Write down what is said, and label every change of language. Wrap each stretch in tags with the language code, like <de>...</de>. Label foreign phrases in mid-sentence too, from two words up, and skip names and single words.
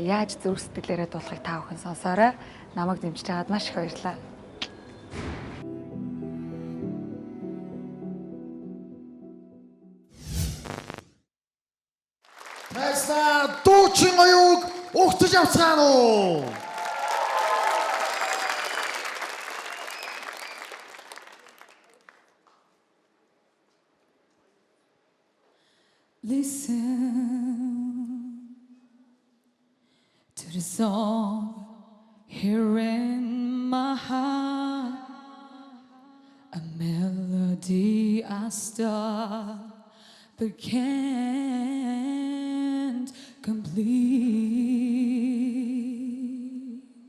<mn>Яаж зүрх сэтгэлээрээ дуулахыг та бүхэн сонсоорой. Намайг дэмжиж байгаад маш их баярлалаа. Тэсна дуучин оюуг угтаж авцгаана уу?</mn> <en>Listen to the song here in my heart, a melody I start but can't complete.</en>